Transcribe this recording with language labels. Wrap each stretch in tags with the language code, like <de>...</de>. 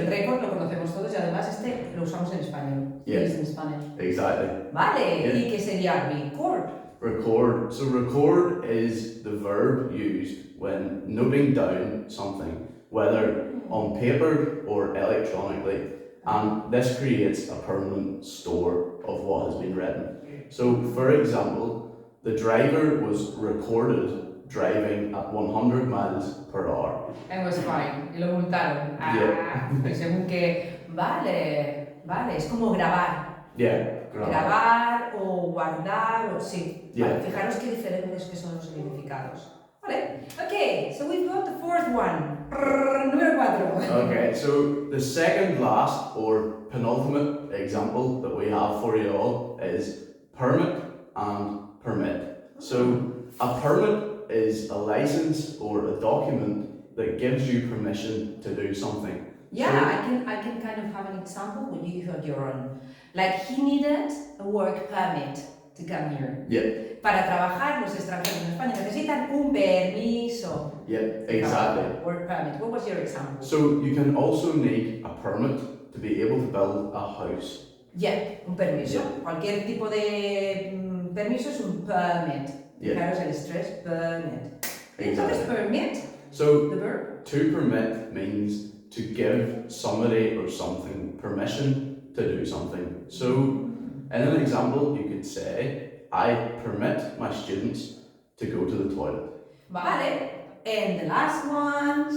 <es>el récord lo conocemos todos y además este lo usamos en español.</es> <en>Yeah.</en> <es>Es en Spanish.</es> <en>Exactly.</en> <es>Vale,</es> <en>Yeah.</en> <es>¿y qué sería record?</es> <en>Record. So record is the verb used when noting down something, whether on paper or electronically, and this creates a permanent store of what has been written. So for example, the driver was recorded driving at 100 miles per hour. And was fine,</en> <es>y lo multaron.</es> <en>Yeah.</en> <es>Y según que, vale, es como grabar.</es> <en>Yeah,</en> <es>Grabar o guardar, o sí.</es> <en>Yeah.</en> <es>Vale, fijaros qué diferentes que son los significados.</es> <en>Vale, okay, so we've got the fourth one.</en> <es>Número 4.</es> <en>Okay, so the second last or penultimate example that we have for you all is permit and permit. So a permit is a license or a document that gives you permission to do something. Yeah, I can kind of have an example when you have your own. Like he needed a work permit to come here. Yeah.</en> <es>Para trabajar, los extranjeros en España necesitan un permiso.</es> <en>Yeah, exactly. Work permit. What was your example? So you can also need a permit to be able to build a house.</en> <es>Yeah, un permiso.</es> <en>Yeah.</en> <es>Cualquier tipo de permiso es un permit.</es> <en>Yeah.</en> <es>Fijaros el estrés, permit.</es> <en>Exactly.</en> <es>Entonces, permit,</es> <en>So the verb. to permit means to give somebody or something permission to do something. So in an example, you could say, I permit my students to go to the toilet. Vale. And the last one.</en>